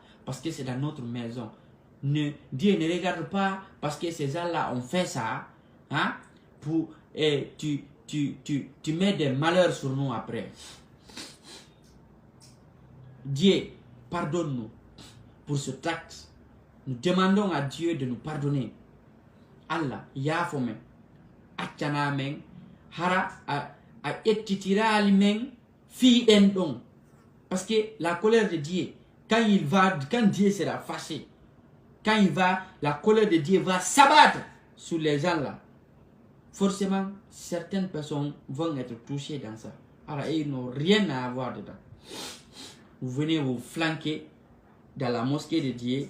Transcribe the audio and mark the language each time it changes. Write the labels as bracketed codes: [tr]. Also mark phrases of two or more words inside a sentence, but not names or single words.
[fr] Parce que c'est dans notre maison. Dieu ne regarde pas parce que ces gens-là ont fait ça. Hein, pour, tu mets des malheurs sur nous après. Dieu, pardonne-nous pour ce acte. Nous demandons à Dieu de nous pardonner. [ff] Allah, yafome, achana men, hara a ettitirali men, fi endon. [fr] Parce que la colère de Dieu, quand Dieu sera fâché, quand il va, la colère de Dieu va s'abattre sur les gens là. Forcément, certaines personnes vont être touchées dans ça. Alors, ils n'ont rien à avoir dedans. Vous venez vous flanquer dans la mosquée de Dieu.